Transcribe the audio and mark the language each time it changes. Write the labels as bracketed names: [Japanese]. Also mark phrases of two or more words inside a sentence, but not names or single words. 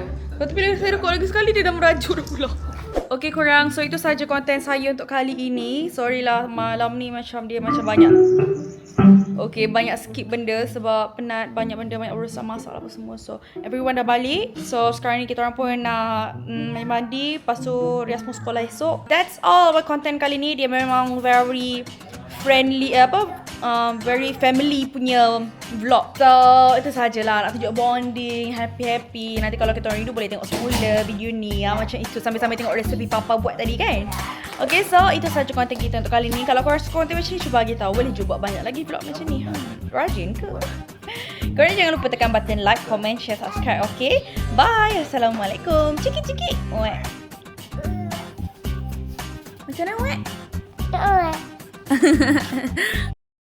[Malay] Lepas tu bila saya rekod lagi sekali, dia dah merajuk dah pula. Okay korang, so itu saja konten saya untuk kali ini. Sorry lah malam ni dia macam banyak. Okay, banyak skip benda sebab penat, banyak benda, banyak urusan masak apa semua. [English] So everyone [Malay] dah balik. So sekarang ni kita orang pun nak main mandi, lepas tu Rias mau sekolah esok. [English] That's all [Malay] buat konten kali ni. Dia memang [English] very friendly, very family [Malay] punya vlog. So itu sajalah, nak tunjuk bonding, happy-happy. Nanti kalau kita orang rindu boleh tengok semula video ni macam itu, sambil-sambil tengok resepi papa buat tadi kan. Okay, so itu saja konten kita untuk kali ni. Kalau korang suka konten macam ni, cuba bagi tahu, boleh juga buat banyak lagi vlog macam ni. Rajin ke? Korang jangan lupa tekan [English] button like, comment, share, subscribe. [Malay] Okay, bye. Assalamualaikum. Ciki-ciki. Wek. Macam mana wek? Tak boleh.